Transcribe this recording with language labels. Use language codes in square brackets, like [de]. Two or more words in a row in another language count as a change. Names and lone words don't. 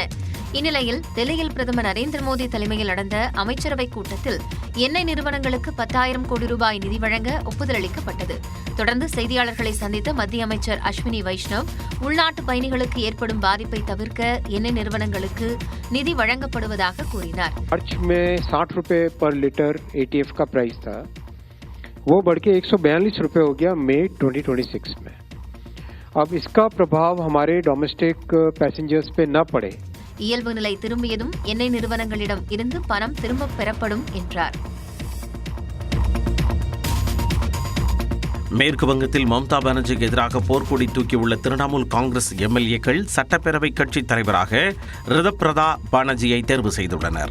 [ta] இந்நிலையில் டெல்லியில் பிரதமர் நரேந்திர மோடி தலைமையில் நடந்த அமைச்சரவைக் கூட்டத்தில் எண்ணெய் நிறுவனங்களுக்கு 10,000 கோடி ரூபாய் நிதி வழங்க ஒப்புதல் அளிக்கப்பட்டது. தொடர்ந்து செய்தியாளர்களை சந்தித்த மத்திய அமைச்சர் அஸ்வினி வைஷ்ணவ், உள்நாட்டு பயணிகளுக்கு ஏற்படும் பாதிப்பை தவிர்க்க எண்ணெய் நிறுவனங்களுக்கு நிதி வழங்கப்படுவதாக கூறினார். [hi] मार्च में 60 रुपए पर लीटर एटीएफ का प्राइस था, वो बढ़ के 142 रुपए हो गया मई 2026 में. अब इसका प्रभाव हमारे [en] domestic passengers [hi] पे न पड़े. [ta] இயல்பு நிலை திரும்பியதும் எண்ணெய் நிறுவனங்களிடம் இருந்து பணம் திரும்பப் பெறப்படும் என்றார். மேற்கு வங்கத்தில் மம்தா பானர்ஜிக்கு எதிராக போர்க்கொடி தூக்கியுள்ள திரிணாமுல் காங்கிரஸ் எம்எல்ஏக்கள் சட்டப்பேரவை கட்சித் தலைவராக ரிதப்ரதா பானர்ஜியை தேர்வு செய்துள்ளனர்.